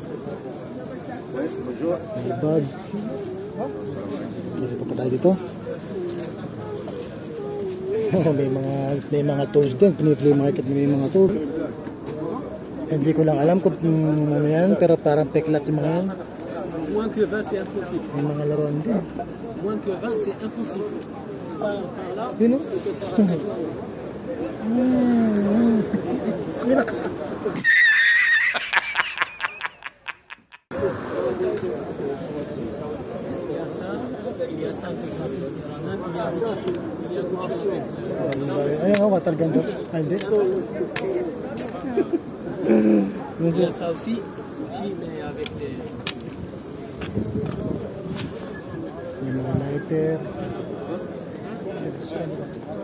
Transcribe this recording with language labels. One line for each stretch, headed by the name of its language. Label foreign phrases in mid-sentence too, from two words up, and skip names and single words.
Filipino: May bag. Dito pa tayo dito. may mga tools din. Flea market may mga tools. Hindi ko lang alam kung ano yan, pero parang peklat yung mga yan.
French: Moins que 20, c'est impossible.
Filipino: May mga laruan din.
French: Moins que 20, c'est impossible. Par là,
Filipino: Yun, oh.
French: il y a ça, c'est classique, c'est Ranan. Il y a Gucci.
Filipino: Ayun, oh,
English: water gun
Filipino: doon. Ay, hindi.
French: Il y a ça aussi, Gucci, mais avec des...
Filipino: May mga lighter.